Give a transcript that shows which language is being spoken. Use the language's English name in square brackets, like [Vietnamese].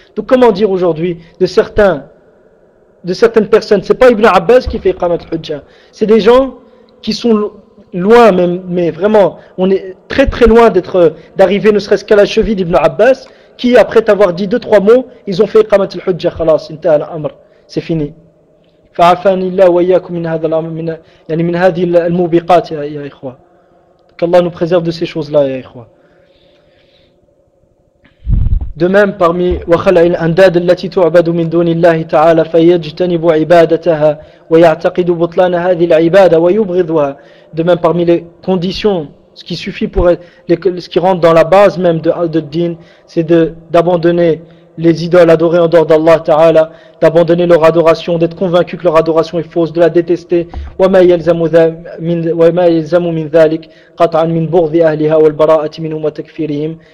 [French] Donc, comment dire aujourd'hui de certaines personnes, c'est pas Ibn Abbas qui fait iqamat al-hujja, c'est des gens qui sont loin, mais vraiment, on est très très loin d'arriver ne serait-ce qu'à la cheville d'Ibn Abbas, qui, après t'avoir dit deux, trois mots, ils ont fait Iqamat al-Hujjah, [Arabic] khalas, intaha al-amr, [French] c'est fini. [Arabic] Fa'afanillah wa iyyakum min hadhihi al-mubiqat, ya ikhwa. [French] Qu'Allah nous préserve de ces choses-là, ya ikhwa. De même, parmi [Arabic] وَخَلَعِ الْأَنْدَادِ الَّتِي تُعْبَدُ مِنْ دُونِ اللَّهِ تَعَالَى فَيَجْتَنِبُ عِبَادَتَهَا وَيَعْتَقِدُ بُطْلَانَ هَذِهِ الْعِبَادَةِ وَيُبْغِضُهَا. [French] De même, parmi les conditions, ce qui suffit pour être, ce qui rentre dans la base même de Al-Din, c'est d'abandonner les idoles adorées en dehors d'Allah Ta'ala, d'abandonner leur adoration, d'être convaincu que leur adoration est fausse, de la détester. [Arabic] وَمَا يَلْزَمُ مِنْ ذَلِكَ قَطْعًا مِنْ بُغْضِ أَهْلِهَا وَالْبَرَاءَةِ مِنْهُمْ وَتَكْفِيرِهِمْ.